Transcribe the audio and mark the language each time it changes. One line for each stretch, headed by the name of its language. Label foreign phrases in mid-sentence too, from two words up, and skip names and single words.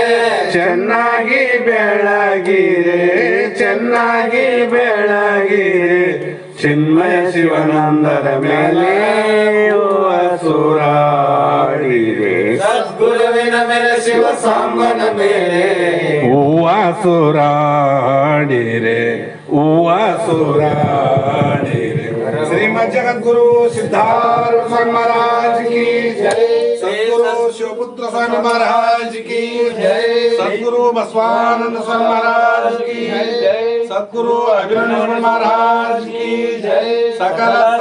Kannada: ಚೆನ್ನಾಗಿ ಬೆಳಗಿರೆ ಚೆನ್ನಾಗಿ ಬೆಳಗಿರೆ ಚಿನ್ಮಯ ಶಿವನಂದರ ಮೇಲೆ ಹೂವ ಸೂರಾಡಿರೆ ಸದ್ಗುರುವಿನ ಮೇಲೆ ಶಿವ ಸಾಂಬನ ಮೇಲೆ ಹೂವ ಸೂರಾಡಿರೆ ಹೂವ ಸೂರಾಡಿರೆ ಶ್ರೀಮದ್ ಜಗದ್ಗುರು ಸಿದ್ಧಾರ್ಥ ಸ್ವಾಮಿ
Hindi: महाराज की जय सद्गुरु शिवपुत्र स्वामी महाराज की जय सद्गुरु बसवानंद स्वामी महाराज की जय सद्गुरु अभिनंदन महाराज की जय सकल